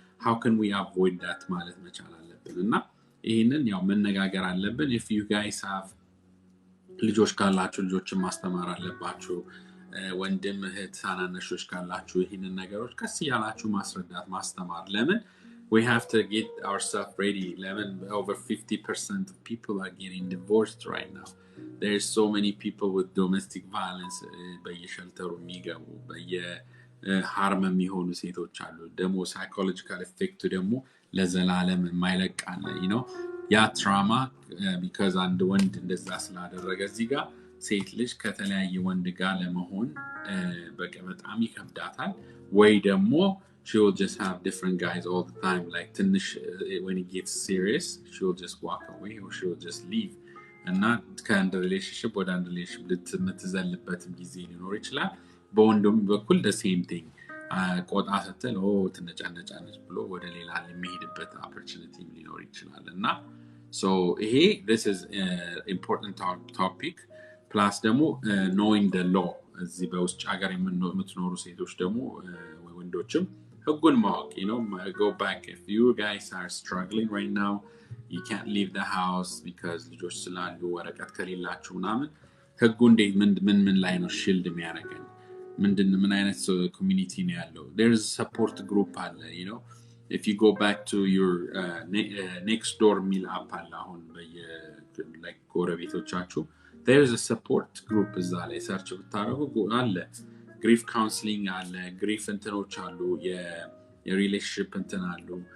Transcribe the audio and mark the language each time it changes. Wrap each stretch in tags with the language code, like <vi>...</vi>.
<en>how can we avoid that</en> <am>ማለት መቻል አለብን። እና ይሄንን መነጋገር አለብን።</am> <en>if you guys have</en> <am>ልጆች ካላችሁ ልጆችን ማስተማር አለባችሁ። ወንድም እህት ሳናነሾች ካላችሁ ይሄንን ነገሮች ቀስ ያላችሁ ማስረዳት ማስተማር። ለምን</am> <en>we have to get ourselves ready.</en> <am>ለምን</am> <en>over 50% of people are getting divorced right now. There's so many people with domestic violence</en> <am>በየሸልተሩ የሚገቡ በየሃርም የሚሆኑ ሴቶች አሉ። ደግሞ</am> <en>psychological effect</en> <am>ደግሞ ለዘላለም የማይለቅ አለ። ያ ትራማ because አንድ ወንድ እንደዛ ስላደረገ እዚህ ጋር ሴት ልጅ ከተለያየ ወንድ ጋር ለመሆን በጣም ይከብዳታል። ወይ ደግሞ</am> <en>she will just have different guys all the time. Like</en> <am>ትንሽ</am> <en>when it gets serious she will just walk away or she will just leave.</en> <am>እና ከአንድ ሪሌሽንሽፕ ወደ አንድ ሪሌሽንሽፕ ልትዘልበት ጊዜ ሊኖር ይችላል። በወንዱም በኩል</am> <en>the same thing</en> <am>ቆጣ ስትል ትነጫነጫለች ብሎ ወደ ሌላ የሚሄድበት opportunity ሊኖር ይችላል። እና so ይሄ</am> <en>this is important topic.</en> <am>plus ደግሞ</am> <en>knowing the law</en> <am>እዚህ በውስጥ ሀገር የምትኖሩ ሴቶች ደግሞ ወንዶችም ህጉን ማወቅ</am> <en>go back. if you guys are struggling right now, you can't leave the house because</en> <am>ልጆች ስላሉ ወረቀት ከሌላችሁ ምናምን ህጉ እንዴት ምን ላይ ነው shield የሚያደርገን ምን አይነት ኮሚኒቲ ነው ያለው?</am> <en>there's a support group አለ if you go back to your next door meal app አለ አሁን like</en> <am>ጎረቤቶቻችሁ</am> <en>there's a support group</en> <am>እዛ ላይ ሰርች ብታረጉ አለ።</am> <en>grief counseling አለ፣</en> <am>grief እንትኖች አሉ፣ የሪሌሽንሺፕ እንትን አሉ፣</am>